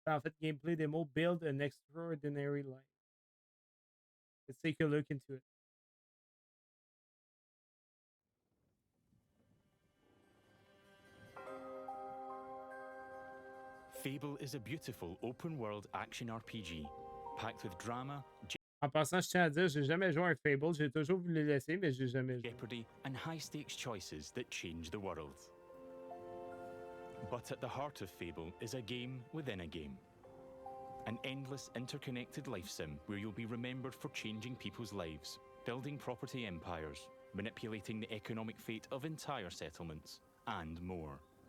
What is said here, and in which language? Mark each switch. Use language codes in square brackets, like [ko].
[fr] En fait, [en] gameplay demo build an extraordinary life. Let's take a look into it. Fable is a beautiful open-world action RPG, packed with drama, [fr] En passant, je tiens à dire, j'ai jamais joué à un Fable. J'ai toujours voulu le laisser, mais j'ai jamais joué. [en] jeopardy, and high-stakes choices that change the world. But at the heart of Fable is a game within a game. An endless, interconnected life sim where you'll be remembered for changing people's lives, building property empires, manipulating the economic fate of entire settlements, and more.